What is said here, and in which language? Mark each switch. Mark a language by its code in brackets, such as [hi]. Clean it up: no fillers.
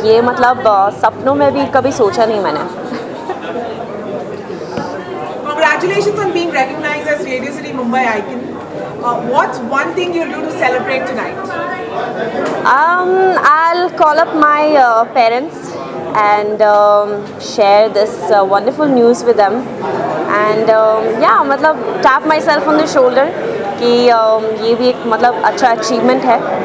[hi] ये मतलब सपनों में भी कभी सोचा नहीं मैंने। [en] Congratulations on being recognized as Radio City Mumbai icon. What's one thing you'll do to celebrate tonight? I'll call up my parents and share this wonderful news with them, [hi] and या मतलब [en] tap myself on the shoulder [hi] कि ये भी एक मतलब अच्छा achievement है.